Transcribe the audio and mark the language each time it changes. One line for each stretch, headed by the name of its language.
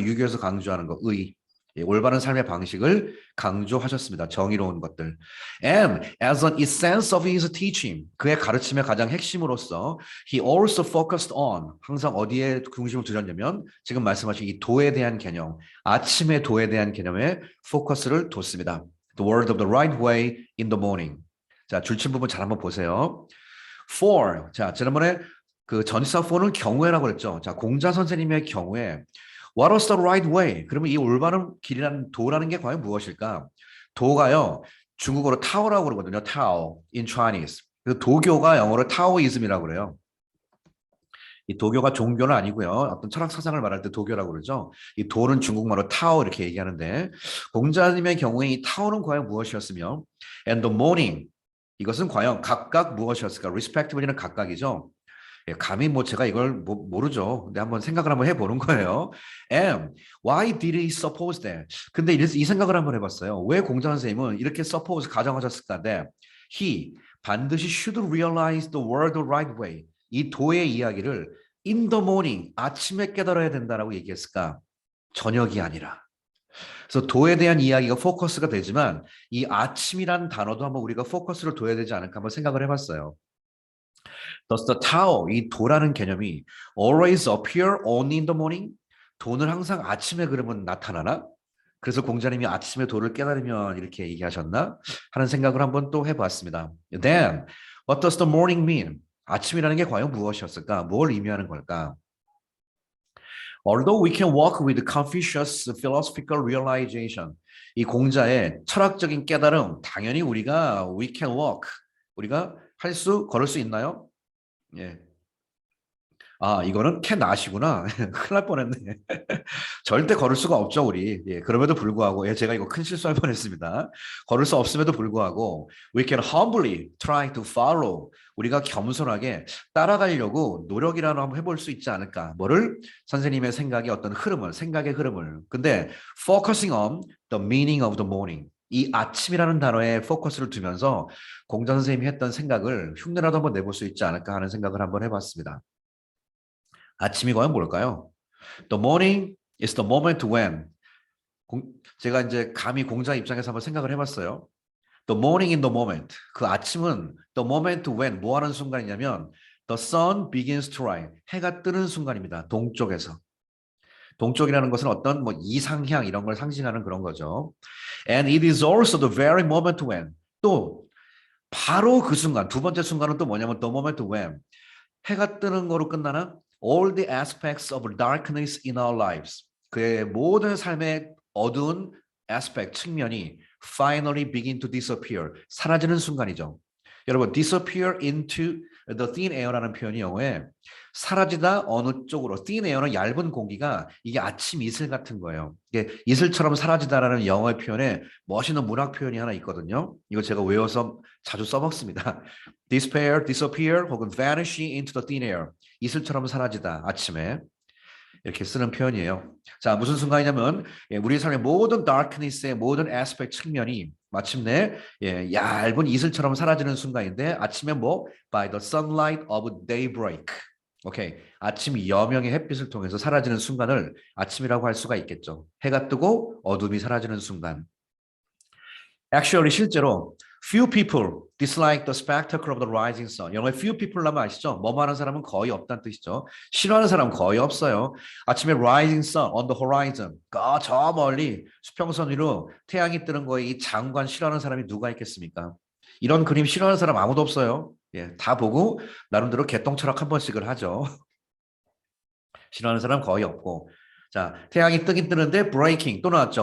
Korean: 유교에서 강조하는 거, 의. 예, 올바른 삶의 방식을 강조하셨습니다. 정의로운 것들.
English: And as an essence of his teaching,
Korean: 그의 가르침의 가장 핵심으로서
English: he also focused on,
Korean: 항상 어디에 중심을 두셨냐면 지금 말씀하신 이 도에 대한 개념, 아침의 도에 대한 개념에 포커스를 뒀습니다.
English: The word of the right way in the morning.
Korean: 자, 줄친 부분 잘 한번 보세요. For, 자, 지난번에 그 전치사 for는 경우에라고 그랬죠. 자, 공자 선생님의 경우에
English: What was the right way?
Korean: 그러면 이 올바른 길이라는 도라는 게 과연 무엇일까? 도가요, 중국어로 타오라고 그러거든요.
English: 타오, in Chinese.
Korean: 그래서 도교가 영어로 타오이즘이라고 그래요. 이 도교가 종교는 아니고요. 어떤 철학 사상을 말할 때 도교라고 그러죠. 이 도는 중국말로 타오 이렇게 얘기하는데 공자님의 경우에 이 타오는 과연 무엇이었으며
English: and the morning
Korean: 이것은 과연 각각 무엇이었을까? respectively는 각각이죠. 예, 감히 뭐 제가 이걸 모르죠. 근데 한번 생각을 한번 해보는 거예요.
English: And why did he suppose that?
Korean: 근데 이 생각을 한번 해봤어요. 왜 공자 선생님은 이렇게 suppose 가정하셨을까?
English: that he
Korean: 반드시
English: should realize the word the right way.
Korean: 이 도의 이야기를
English: in the morning
Korean: 아침에 깨달아야 된다라고 얘기했을까? 저녁이 아니라. 그래서 도에 대한 이야기가 포커스가 되지만 이 아침이란 단어도 한번 우리가 포커스를 둬야 되지 않을까 한번 생각을 해봤어요.
English: Does the Tao,
Korean: 이 도라는 개념이
English: always appear only in the morning?
Korean: 도는 항상 아침에 그러면 나타나나? 그래서 공자님이 아침에 도를 깨달으면 이렇게 얘기하셨나? 하는 생각을 한번 또 해봤습니다.
English: Then, what does the morning mean?
Korean: 아침이라는 게 과연 무엇이었을까? 뭘 의미하는 걸까?
English: Although we can walk with Confucius' philosophical realization,
Korean: 이 공자의 철학적인 깨달음, 당연히 우리가
English: we can walk,
Korean: 우리가 걸을 수 있나요? 예. 아, 이거는 캔 아시구나. 큰일 날 뻔했네. 절대 걸을 수가 없죠, 우리. 예, 그럼에도 불구하고, 예, 제가 이거 큰 실수할 뻔했습니다. 걸을 수 없음에도 불구하고,
English: we can humbly try to follow.
Korean: 우리가 겸손하게 따라가려고 노력이라도 한번 해볼 수 있지 않을까. 뭐를? 선생님의 생각의 어떤 흐름을, 생각의 흐름을.
English: 근데, focusing on the meaning of the morning.
Korean: 이 아침이라는 단어에 포커스를 두면서 공자 선생님이 했던 생각을 흉내라도 한번 내볼 수 있지 않을까 하는 생각을 한번 해봤습니다. 아침이 과연 뭘까요?
English: The morning is the moment when.
Korean: 제가 이제 감히 공자 입장에서 한번 생각을 해봤어요.
English: The morning in the moment.
Korean: 그 아침은
English: the moment when
Korean: 뭐 하는 순간이냐면
English: the sun begins to rise.
Korean: 해가 뜨는 순간입니다. 동쪽에서. 동쪽이라는 것은 어떤 뭐 이상향 이런 걸 상징하는 그런 거죠.
English: And it is also the very moment when.
Korean: 또 바로 그 순간, 두 번째 순간은 또 뭐냐면
English: the moment when.
Korean: 해가 뜨는 거로 끝나는
English: all the aspects of darkness in our lives.
Korean: 그의 모든 삶의 어두운 aspect, 측면이
English: finally begin to disappear.
Korean: 사라지는 순간이죠. 여러분,
English: disappear into the thin air
Korean: 라는 표현이 영어에 사라지다 어느 쪽으로. thin air는 얇은 공기가 이게 아침 이슬 같은 거예요. 이게 이슬처럼 사라지다라는 영어의 표현에 멋있는 문학 표현이 하나 있거든요. 이거 제가 외워서 자주 써먹습니다.
English: disappear 혹은 vanishing into the thin air.
Korean: 이슬처럼 사라지다 아침에. 이렇게 쓰는 표현이에요. 자, 무슨 순간이냐면 우리 삶의 모든 darkness의 모든 aspect 측면이 마침내 얇은 이슬처럼 사라지는 순간인데 아침에 뭐
English: by the sunlight of daybreak.
Korean: 오케이. 아침 여명의 햇빛을 통해서 사라지는 순간을 아침이라고 할 수가 있겠죠. 해가 뜨고 어둠이 사라지는 순간.
English: Actually
Korean: 실제로
English: few people dislike the spectacle of the rising sun.
Korean: 영어에 few people 하면 아시죠? 뭐뭐 하는 사람은 거의 없다는 뜻이죠. 싫어하는 사람은 거의 없어요. 아침에
English: rising sun on the horizon.
Korean: 저 멀리 수평선 위로 태양이 뜨는 거에 이 장관 싫어하는 사람이 누가 있겠습니까? 이런 그림 싫어하는 사람 아무도 없어요. 예, 다 보고 나름대로 개똥철학 한 번씩을 하죠. 싫어하는 사람 거의 없고. 자, 태양이 뜨긴 뜨는데 breaking 또 나왔죠.